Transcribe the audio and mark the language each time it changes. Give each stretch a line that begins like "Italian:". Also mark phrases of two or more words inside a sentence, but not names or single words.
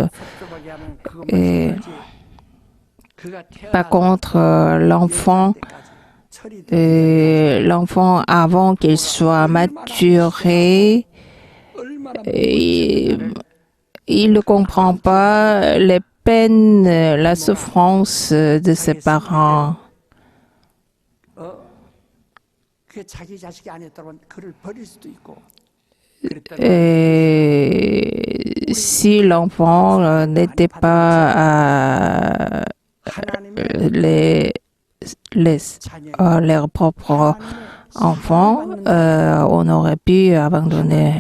French: Et par contre, l'enfant avant qu'il soit maturé, il ne comprend pas les peines, la souffrance de ses parents.
Korean: 그게 자기 자식이 아니었다면 그를 버릴 수도 있고
French: Et si l'enfant n'était pas leurs propres enfants, on aurait pu abandonner.